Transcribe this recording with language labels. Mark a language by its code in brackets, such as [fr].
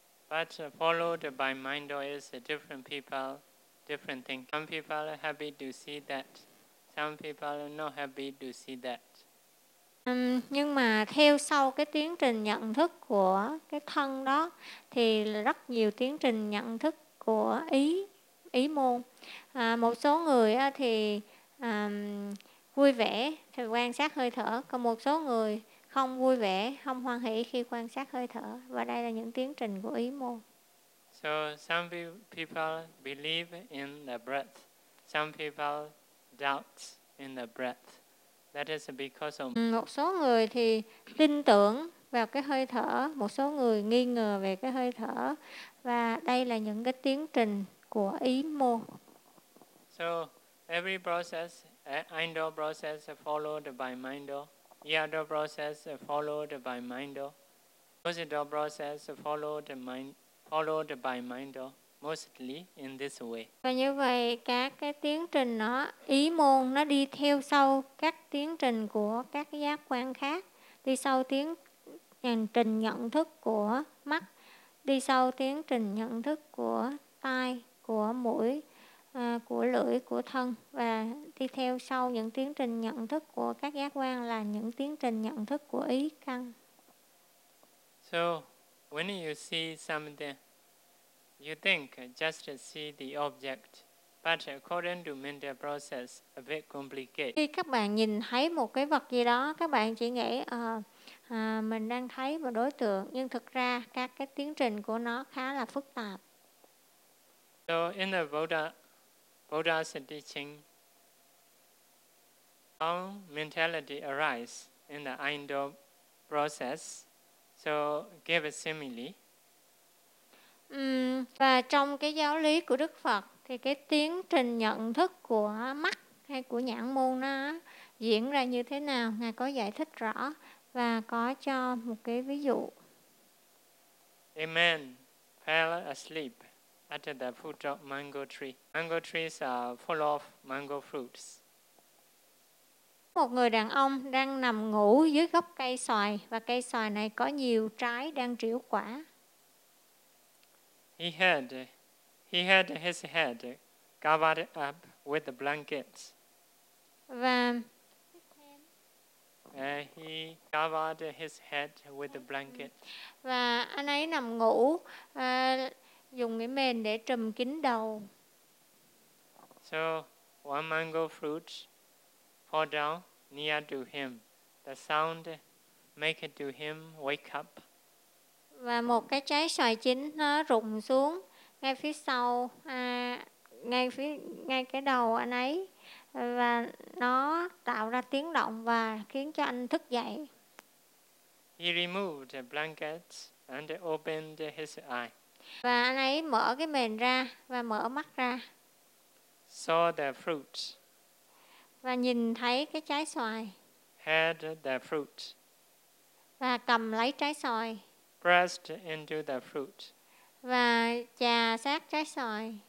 [en] But followed by mind is different people, different things. Some people are happy to see that. Some people are not happy to see that. [vi] Nhưng mà theo sau cái tiến trình nhận thức của cái thân đó thì rất nhiều tiến trình nhận thức của ý môn. Một số người thì vui vẻ khi quan sát hơi thở, còn một số người không vui vẻ, không hoan hỷ khi quan sát hơi thở, và đây là những tiến trình của ý môn. [en] So some people believe in the breath, some people doubt in the breath. That is because of [vi] một số người thì tin tưởng vào cái hơi thở, một số người nghi ngờ về cái hơi thở, và đây là những cái tiến trình của ý môn. [en] So every process, indoor process followed by mind door. Outdoor process followed by mind door. Positive process followed by mind door. Mostly in this way. [vi] Và như vậy các cái tiến trình nó ý môn nó đi theo sau các tiến trình của các giác quan khác, đi sau tiến trình nhận thức của mắt, đi sau tiến trình nhận thức của tai, của mũi, của lưỡi, của thân, và đi theo sau những tiến trình nhận thức của các giác quan là những tiến trình nhận thức của ý căn. [en] So when you see something, you think just to see the object, but according to mental process, a bit complicated. [vi] Khi các bạn nhìn thấy một cái vật gì đó, các bạn chỉ nghĩ mình đang thấy một đối tượng, nhưng thực ra các cái tiến trình của nó khá là phức tạp. [en] So in the Buddha's teaching, how mentality arises in the indoor process, so give a simile. [vi] Và trong cái giáo lý của Đức Phật thì cái tiến trình nhận thức của mắt hay của nhãn môn nó diễn ra như thế nào, Ngài có giải thích rõ và có cho một cái ví dụ. [en] A man fell asleep at the foot of mango tree. Mango trees are full of mango fruits. [vi] Một người đàn ông đang nằm ngủ dưới gốc cây xoài, và cây xoài này có nhiều trái đang trĩu quả. [en] He had his head covered up with the blankets. He covered his head with the blanket. [vi] Và anh ấy nằm ngủ dùng cái mền để trùm kín đầu. [en] So one mango fruit fall down near to him. The sound make it to him wake up. [vi] Và một cái trái xoài chín nó rụng xuống ngay phía sau, ngay cái đầu anh ấy, và nó tạo ra tiếng động và khiến cho anh thức dậy. [en] He removed the blankets and opened his eye. [vi] Và anh ấy mở cái mền ra và mở mắt ra. [en] Saw the fruit. [vi] Và nhìn thấy cái trái xoài. [en] Had the fruit. [vi] Và cầm lấy trái xoài. [en] Pressed into the fruit. [vi] Và chà sát trái xoài.